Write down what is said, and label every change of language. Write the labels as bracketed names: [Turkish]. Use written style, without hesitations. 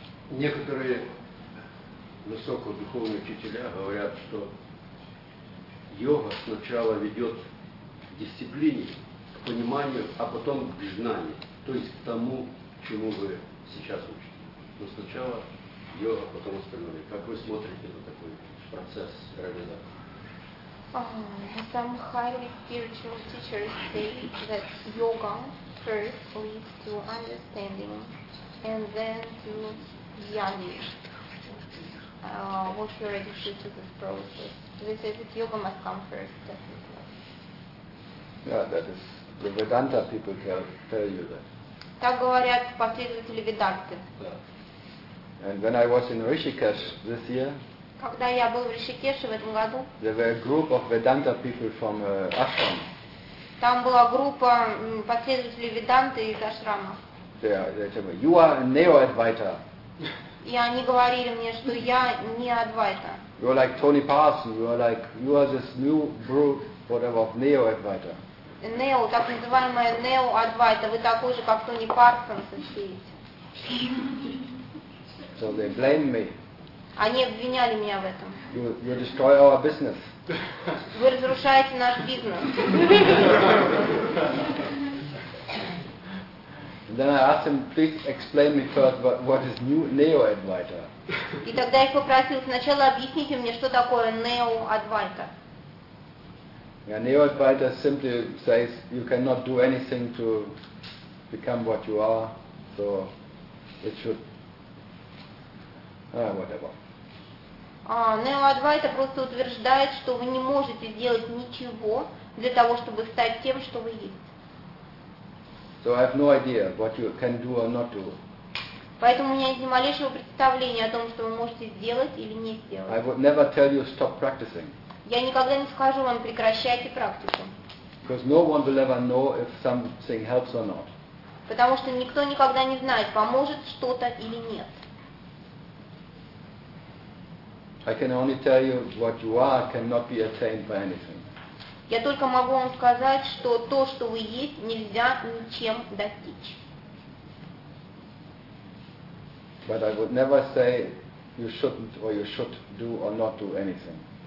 [Russian] Некоторые высокодуховные учителя говорят, что йога сначала ведет к дисциплине, к пониманию, а потом к знанию, то есть к тому, чему вы сейчас учите. Но сначала йога, потом остальное. Как вы смотрите на такой процесс реализации? [English] Some highly spiritual teachers say that yoga first leads to understanding and then to jnana. What your attitude to this process? They say that yoga must come first, definitely. Yeah, that is the Vedanta people tell you that. [Russian] Так говорят последователи Веданты. [English] And when I was in Rishikesh this year, [Russian] когда я был в Ришикеше в этом году, [English] there were a group of Vedanta people from ashram. [Russian] Там была группа последователей Веданты из ашрама. [English] They told me, you are a neo-advaita. [Russian] И они говорили мне, что я не адвайта. [English] You are like Tony Parson. You are like you are this new group, whatever of neo-advaita. [Russian] Neo, так называемая neo-advaita. Вы такой же, как Тони Парсон, состоите. [English] So they blame me. [Russian] Они обвиняли меня в этом. [English] You destroy our business. [Russian] Вы разрушаете наш бизнес. [English] Then I asked him, please explain me first what is new neo advaita. [Russian] И тогда я попросил сначала объясните мне, что такое neo advaita. [English] Yeah, neo advaita simply says you cannot do anything to become what you are, so it should whatever. [Russian] Нео-адвайта просто утверждает, что вы не можете сделать ничего для того, чтобы стать тем, что вы есть. [English] So I have no idea what you can do or not do. [Russian] Поэтому у меня нет ни малейшего представления о том, что вы можете сделать или не сделать. [English] I would never tell you stop practicing. [Russian] Я никогда не скажу вам прекращайте практику. [English] Because no one will ever know if something helps or not. [Russian] Потому что никто никогда не знает, поможет что-то или нет. [English] I can only tell you what you are cannot be attained by anything. [Russian] Я только могу вам сказать, что то, что вы есть, нельзя ничем достичь. [English] But I would never say you shouldn't or you should do or not do anything.